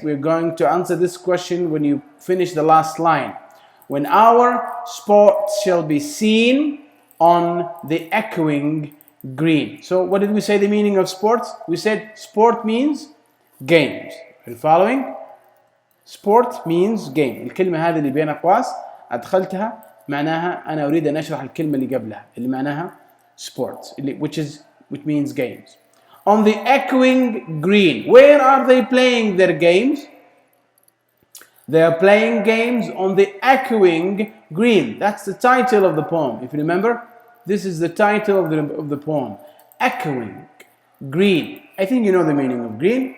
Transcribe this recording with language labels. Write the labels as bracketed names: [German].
[English] We're going to answer this question when you finish the last line. When our sport shall be seen on the echoing green. So what did we say the meaning of sports? We said sport means games. Are you following? Sport means game. [Arabic] الكلمة هذه اللي بين أقواس أدخلتها معناها أنا أريد أن أشرح الكلمة اللي قبلها اللي معناها [English] sports which means games. On the echoing green. Where are they playing their games? They are playing games on the echoing green. That's the title of the poem. If you remember, this is the title of the poem. Echoing green. I think you know the meaning of green.